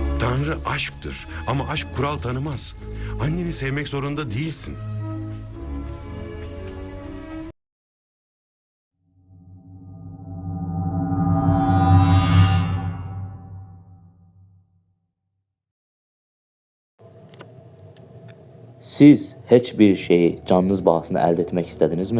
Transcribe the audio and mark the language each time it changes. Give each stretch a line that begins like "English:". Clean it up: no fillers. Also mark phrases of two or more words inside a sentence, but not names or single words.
Turkish: Tanrı aşktır ama aşk kural tanımaz. Anneni sevmek zorunda değilsin.
Azerbaijani: Siz heç bir şeyi canınız bahasına əldə etmək istədinizmi?